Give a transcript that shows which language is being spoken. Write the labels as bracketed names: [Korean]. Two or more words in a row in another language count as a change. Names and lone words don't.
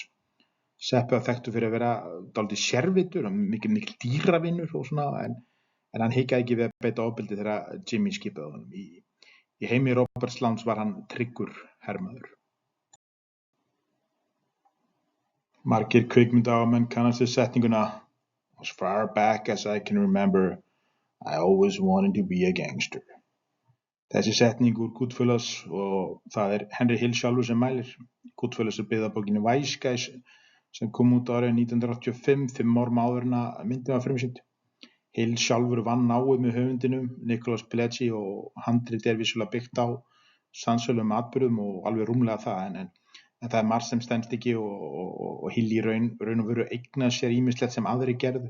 [Icelandic] Seppe var þekktur fyrir að vera dálítið sérvitur og mikil dýravinur og svona, en hann hikaði ekki við að beita ofbeldi þegar Jimmy skipaði honum. Í heimi Roberts Lands var hann tryggur hermaður. Margir kvikmyndaáhugamenn kannast við setninguna [English] "As far back as I can remember, I always wanted to be a gangster." [Icelandic] Þessi setning úr Goodfellas, og það er Henry Hill sjálfur sem mælir. Goodfellas er byggð á bókinni Wise Guys sem kom út árið 1985, 5 árum áður en að myndin var frumsýnd. Hill sjálfur vann náið með höfundinum, Nicholas Pileggi, og handritið er vissulega byggt á sannsögulegum atburðum og alveg rúmlega það, en það er margt sem stenst ekki, og Hill í raun og veru eignaði sér ýmislegt sem aðrir gerðu.